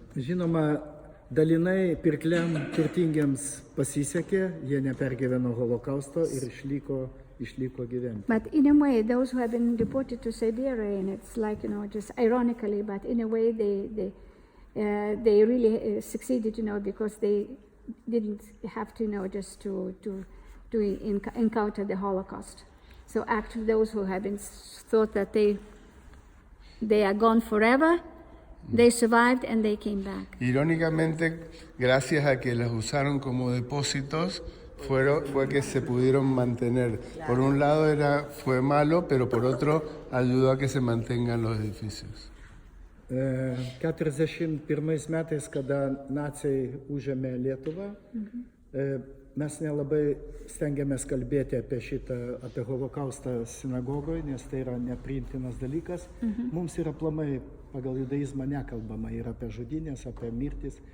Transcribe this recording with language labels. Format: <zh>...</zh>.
<lt>Žinoma, dalinai pirkliam turtingiems pasisekė, jie nepergyveno holokausto ir išliko gyventi.</lt> <en>But in a way, those who have been deported to Siberia, and it's like, just ironically, but in a way they really succeeded, because they didn't have to, just to encounter the Holocaust. So actually those who have been thought that they are gone forever, they survived and they came back.</en> <es>Irónicamente, gracias a que las usaron como depósitos, fue que se pudieron mantener. Por un lado fue malo, pero por otro ayudó a que se mantengan los edificios.</es> <lt>41 metais, kada naciai užėmė Lietuvą, mes nelabai stengiamės kalbėti apie holokaustą sinagogoje, nes tai yra nepriimtinas dalykas. Mums yra aplamai pagal judaizmą nekalbama ir apie žudynės, apie mirtis.</lt>